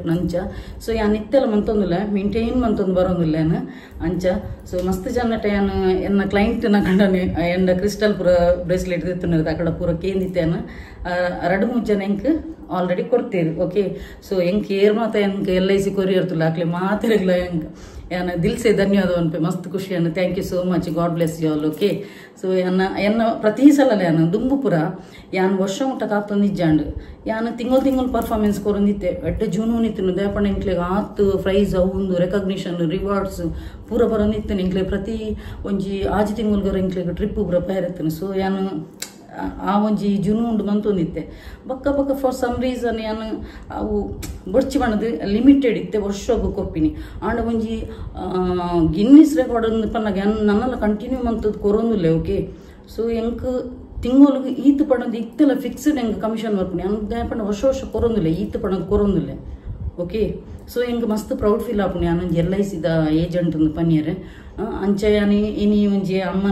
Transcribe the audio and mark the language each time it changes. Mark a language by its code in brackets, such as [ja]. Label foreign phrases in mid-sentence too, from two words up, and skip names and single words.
[tcy] ನಂಚ ಸೊ ಯಾನ್ ಇತ್ತೆಲ್ಲ ಮಂತೊಂದುಲ್ಲ ಮೇಂಟೈನ್ ಮಂತೊಂದು ಬರೋದಿಲ್ಲೇನು ಅಂಚ ಸೊ ಮಸ್ತ್ ಜನಟ ಯಾನು ಎನ್ನ ಕ್ಲೈಂಟ್ನ ಕಂಡನೆ ಎಂಡ ಕ್ರಿಸ್ಟಲ್ ಪೂರ ಬ್ರೇಸ್ಲೆಟ್ ದಿತ್ತುನದ ಅಕಡೆ ಪೂರ ಕೇಂದಿತ್ತೇನು 2-3 ಜನ ಎಂಕ್ ಆಲ್ರೆಡಿ ಕೊಡ್ತೀರಿ ಓಕೆ ಸೊ ಎಂಕ್ ಏರ್ ಮಾತ ಎಂಕ್ LIC ಕೊರಿಯರ್ತಲ್ಲ ಆಕ್ಲೆ ಮಾತಿರಲ್ಲ ಎಂಕ್ ಯಾನ ದಿಲ್ಸೆ ಧನ್ಯವಾದ ಅನ್ಪೆ ಮಸ್ತ್ ಖುಷಿ ಅನ್ನ [en] thank you so much God bless you all okay [tcy] ಸೊ ಎನ್ನ ಪ್ರತಿ ಸಲ ಯಾನು ದುಂಬುಪುರ ಯಾನ್ ವರ್ಷ ಮುಟ್ಟ ಕಾತೊಂದಿಜ್ಜಾಂಡು ಯಾನು ತಿಂಗಳು ಪರ್ಫಾರ್ಮೆನ್ಸ್ ಕೊರೊಂದಿತ್ತೆ ಎಡ್ಡೆ ಜೂನು ನಿತ್ತು ದೇಪಣ್ಣ ಇಂಕ್ಲೆಗೆ ಆತು ಪ್ರೈಸ್ ಅವು [en] recognition rewards [tcy] ಪೂರ ಬರೋಂದಿತ್ತು ಇಂಕ್ಲೆ ಪ್ರತಿ ಒಂಜಿ ಆಜಿ ತಿಂಗಳ್ಗರ ಇಂಕ್ಲೆಗೆ ಟ್ರಿಪ್ ಪೂರ ಪೇರಿತ್ತನು ಸೊ ಯಾನು ಆ ಒಂಜಿ ಜುನೂಂಡು ಮಂತೊಂದಿತ್ತೆ ಬಕ್ಕ ಬಕ್ಕ [en] for some reason [tcy] ಯಾನು ಅವು ಬೊಡ್ಚಿ ಬಣ್ಣದು ಲಿಮಿಟೆಡ್ ಇತ್ತೆ ವರ್ಷಗೂ ಕೊಪ್ಪಿನಿ ಆಂಡ ಒಂಜಿ ಗಿನ್ನಿಸ್ ರೆಕಾರ್ಡ್ ಪನ್ನಾಗ ನನ್ನೆಲ್ಲ ಕಂಟಿನ್ಯೂ ಮಂತದ್ದು ಕೊರೊಂದಿಲ್ಲ ಓಕೆ ಸೊ ಎಂಕ್ ತಿಂಗಳಿಗೆ ಈತು ಪಣ್ಣದು ಇತ್ತೆಲ್ಲ ಫಿಕ್ಸ್ಡ್ ಹೆಂಗೆ ಕಮಿಷನ್ ಬರ್ಪುನಿ ಅಂದ ಪಣ್ಣ ವರ್ಷ ಕೊರೊಂದಿಲ್ಲ ಈತು ಪಣ್ಣದು ಕೊರೊಂದಿಲ್ಲ ಓಕೆ ಸೊ ಹೆಂಗೆ ಮಸ್ತ್ [en] proud feel [tcy] ಆಪುನಿ ನಾನೊಂಜಿ LICದ ಏಜೆಂಟ್ ಪನ್ಯರೆ ಅಂಚ ಯಾನಿ ಇನಿ ಒಂಜಿ ಅಮ್ಮನ